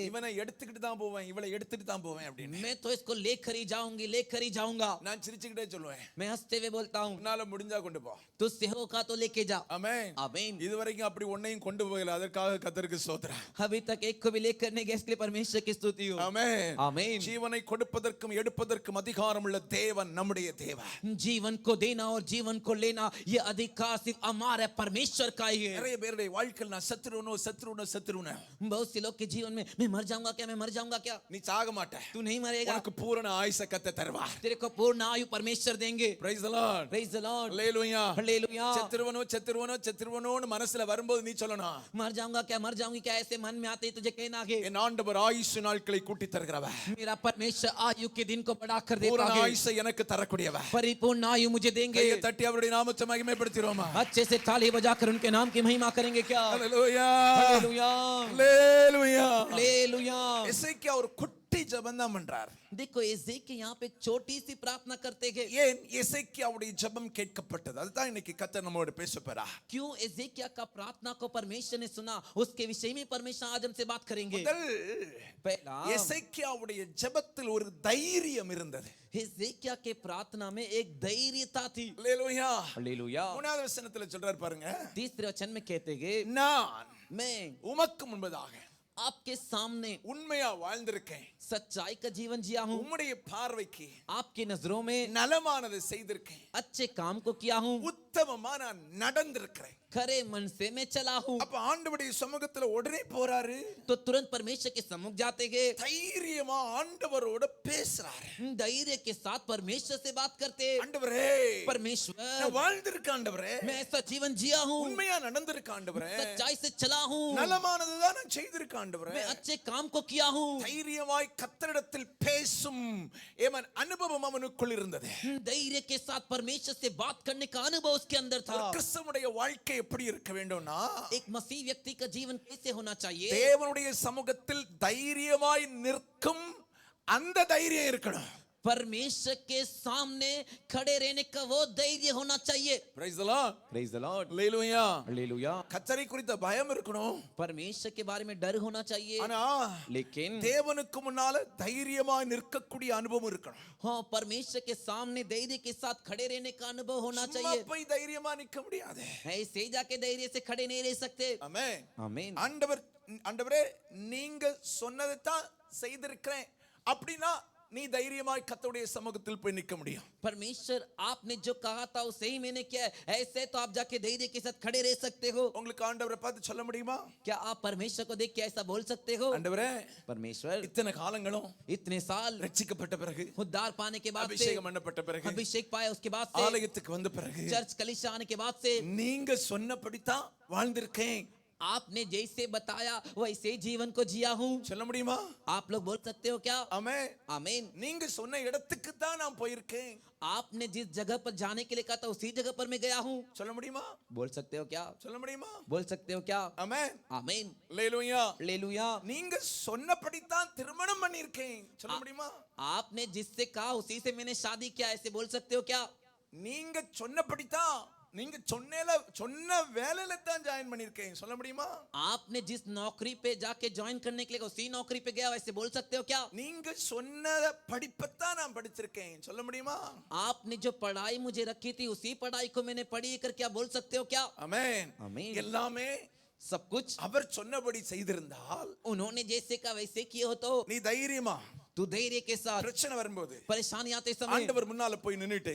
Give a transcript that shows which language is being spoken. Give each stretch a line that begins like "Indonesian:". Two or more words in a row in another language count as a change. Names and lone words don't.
Tamil: இவனை எடுத்துக்கிட்டு தான் போவேன், இவளை எடுத்துட்டு தான் போவேன் அப்படின்னு.
Hindi: मैं तो इसको लेकर ही जाऊंगी, लेकर ही जाऊंगा।
Tamil: நான் சிரிச்சுக்கிட்டே சொல்லுவேன்,
Hindi: मैं हंसते हुए बोलता हूँ
Tamil: உன்னால முடிஞ்சா கொண்டு போ.
Hindi: तुझसे होगा तो लेके जा।
Tamil: ஆமென்.
Hindi: आमीन।
Tamil: இதுவரைக்கும் அப்படி ஒன்னையும் கொண்டு போகல, அதற்காக கர்த்தருக்கு ஸ்தோத்திரம்.
Hindi: अभी तक एक को भी लेकर नहीं गए, इसके लिए परमेश्वर की स्तुति हो।
Tamil: ஆமென்.
Hindi: आमीन।
Tamil: ஜீவனை கொடுப்பதற்கும் எடுப்பதற்கும் அதிகாரம் உள்ள தேவன் நம்முடைய தேவன்.
Hindi: जीवन को देना और जीवन को लेना ये अधिकार सिर्फ हमारे परमेश्वर का ही है।
Tamil: நிறைய பேருடைய வாழ்க்கையில் நான் சத்துருவனோ
Hindi: बहुत से लोग के जीवन में मैं मर जाऊंगा क्या, मैं मर जाऊंगा क्या।
Tamil: நீ சாக மாட்ட,
Hindi: तू नहीं मरेगा,
Tamil: உனக்கு பூரண ஆயுச கர்த்தர் தருவார்.
Hindi: तेरे को पूर्ण आयु परमेश्वर देंगे।
English: Praise the Lord. Praise the Lord।
Tamil: Hallelujah.
Hindi: Hallelujah।
Tamil: செத்துருவனோன்னு மனசுல வரும்போது நீ சொல்லணும்,
Hindi: मर जाऊंगा क्या, मर जाऊंगी क्या, ऐसे मन में आते ही तुझे कहना है
Tamil: என் ஆண்டவர் ஆயுசு நாட்களை கூட்டி தருகிறவர்,
Hindi: मेरा परमेश्वर आयु के दिन को बढ़ा कर देता
Tamil: பூரண
Hindi: है,
Tamil: ஆயுசை எனக்கு தரக்கூடியவர்.
Hindi: परिपूर्ण आयु मुझे देंगे।
Tamil: கையை தட்டி அவருடைய நாமத்தை மகிமைப்படுத்திரோமா?
Hindi: अच्छे से ताली बजाकर उनके नाम की महिमा करेंगे क्या।
Tamil: Hallelujah.
Hindi: हालेलुया।
Tamil: Hallelujah.
Hindi: हालेलुया।
Tamil: எசேக்கியா ஒரு குட்டி ஜெபம் தான் பண்றார்.
Hindi: देखो एजेकिया यहाँ पे एक छोटी सी प्रार्थना करते हैं।
Tamil: ஏன் எசேக்கியாவுடைய ஜெபம் கேட்கப்பட்டது? அதுதான் இன்னைக்கு கர்த்தர் நம்மோடு பேசப்போறா.
Hindi: क्यों एजेकिया का प्रार्थना को परमेश्वर ने सुना, उसके विषय में परमेश्वर आज हमसे बात करेंगे। पहला
Tamil: எசேக்கியாவுடைய ஜெபத்தில் ஒரு தைரியம் இருந்தது.
Hindi: एजेकिया के प्रार्थना में एक धैर्यता थी।
Tamil: ஹalleluya.
Hindi: हालेलुया।
Tamil: மூணாவது வசனத்துல சொல்றார் பாருங்க,
Hindi: तीसरे वचन में कहते हैं
Tamil: நான்
Hindi: मैं
Tamil: உமக்கு முன்பதாக
Hindi: आपके सामने
Tamil: உண்மையா வாழ்ந்திருக்கேன்,
Hindi: सच्चाई का जीवन जिया हूँ,
Tamil: உம்முடைய பார்வைக்கு
Hindi: आपकी नजरों में
Tamil: நலமானதை செய்திருக்கேன்,
Hindi: अच्छे काम को किया हूँ,
Tamil: உத்தமமா நான் நடந்திருக்கிறேன்.
Hindi: खरे मन से मैं चला हूँ।
Tamil: அப்ப ஆண்டவருடைய சமூகத்துல உடனே போறாரு,
Hindi: तो तुरंत परमेश्वर के सम्मुख जाते गए,
Tamil: தைரியமா ஆண்டவரோட பேசுறாரு.
Hindi: धैर्य के साथ परमेश्वर से बात करते।
Tamil: ஆண்டவரே,
Hindi: परमेश्वर
Tamil: நான் வாழ்ந்திருக்க ஆண்டவரே,
Hindi: मैं ऐसा जीवन जिया हूँ,
Tamil: உண்மையா நடந்திருக்க ஆண்டவரே,
Hindi: सच्चाई से चला हूँ,
Tamil: நலமானதுதான் நான் செய்திருக்க ஆண்டவரே.
Hindi: मैं अच्छे काम को किया हूँ।
Tamil: தைரியமாய் கர்த்தரிடத்தில் பேசும் ஏமன் அனுபவம் அவனுக்குள் இருந்தது.
Hindi: धैर्य के साथ परमेश्वर से बात करने का अनुभव उसके अंदर था।
Tamil: ஒரு கிறிஸ்தவனுடைய வாழ்க்கை எப்படி இருக்க வேண்டும்னா,
Hindi: एक मसीह व्यक्ति का जीवन कैसे होना चाहिए।
Tamil: தேவனுடைய சமூகத்தில் தைரியமாய் நிற்கும் அந்த தைரியம் இருக்கணும்.
Hindi: परमेश्वर के सामने खड़े रहने का वो धैर्य होना चाहिए।
English: Praise the Lord. Praise the Lord।
Tamil: Hallelujah.
Hindi: हालेलुया।
Tamil: கர்த்தரை குறித்த பயம் இருக்கணும்.
Hindi: परमेश्वर के बारे में डर होना चाहिए,
Tamil: ஆனா
Hindi: लेकिन
Tamil: தேவனுக்கு முன்னால தைரியமாய் நிற்கக்கூடிய அனுபவம் இருக்கணும்.
Hindi: हाँ परमेश्वर के सामने धैर्य के साथ खड़े रहने का अनुभव होना
Tamil: சும்மா
Hindi: चाहिए।
Tamil: போய் தைரியமா நிக்க முடியாது.
Hindi: ऐसे ही जाके धैर्य से खड़े नहीं रह सकते।
Tamil: ஆமென்.
Hindi: आमीन।
Tamil: ஆண்டவரே நீங்க சொன்னதை தான் செய்திருக்கிறேன் அப்படின்னா நீ தைரியமாய் கர்த்தருடைய சமூகத்தில் போய் நிக்க முடியும்.
Hindi: परमेश्वर आपने जो कहा था वो सही मैंने किया है, ऐसे तो आप जाके धैर्य के साथ खड़े रह सकते हो।
Tamil: உங்களுக்கு ஆண்டவரை பார்த்து சொல்ல முடியுமா?
Hindi: क्या आप परमेश्वर को देख के ऐसा बोल सकते हो।
Tamil: ஆண்டவரே,
Hindi: परमेश्वर
Tamil: இத்தனை காலங்களும்
Hindi: इतने साल
Tamil: ரட்சிக்கப்பட்ட பிறகு,
Hindi: उद्धार पाने के बाद से,
Tamil: அபிஷேகம் பண்ணப்பட்ட பிறகு,
Hindi: अभिषेक पाया उसके बाद से,
Tamil: ஆலயத்துக்கு வந்த பிறகு,
Hindi: चर्च कलीसिया आने के बाद से
Tamil: நீங்க சொன்னபடிதான் வாழ்ந்திருக்கேன்
Hindi: आपने जैसे बताया वैसे जीवन को जिया हूँ।
Tamil: சொல்ல முடியுமா?
Hindi: आप लोग बोल सकते हो क्या।
Tamil: ஆமென்.
Hindi: आमीन।
Tamil: நீங்க சொன்ன இடத்துக்கு தான் நான் போயிருக்கேன்
Hindi: आपने जिस जगह पर जाने के लिए कहा था उसी जगह पर मैं गया हूँ।
Tamil: சொல்ல முடியுமா?
Hindi: बोल सकते हो क्या।
Tamil: சொல்ல முடியுமா?
Hindi: बोल सकते हो क्या।
Tamil: ஆமென்.
Hindi: आमीन।
Tamil: ஹalleluya.
Hindi: हालेलुया।
Tamil: நீங்க சொன்னபடிதான் திருமணம் பண்ணியிருக்கேன் சொல்ல முடியுமா?
Hindi: आपने जिससे कहा उसी से मैंने शादी किया, ऐसे बोल सकते हो क्या।
Tamil: நீங்க சொன்னபடிதான், நீங்க சொன்ன வேலையில தான் ஜாயின் பண்ணிருக்கேன் சொல்ல முடியுமா?
Hindi: आपने जिस नौकरी पे जाके ज्वाइन करने के लिए उसी नौकरी पे गया, वैसे बोल सकते हो क्या।
Tamil: நீங்க சொன்ன படிப்பத்தான் நான் படிச்சிருக்கேன் சொல்ல முடியுமா?
Hindi: आपने जो पढ़ाई मुझे रखी थी उसी पढ़ाई को मैंने पढ़ी कर क्या बोल सकते हो क्या।
Tamil: ஆமென்.
Hindi: आमीन।
Tamil: எல்லாமே
Hindi: सब कुछ
Tamil: அவர் சொன்னபடி செய்திருந்தால்
Hindi: उन्होंने जैसे कहा वैसे किए हो तो
Tamil: நீ தைரியமா
Hindi: तू धैर्य के साथ
Tamil: பிரச்சனை வரும்போது
Hindi: परेशानी आते समय
Tamil: ஆண்டவர் முன்னால போய் நின்னுட்டு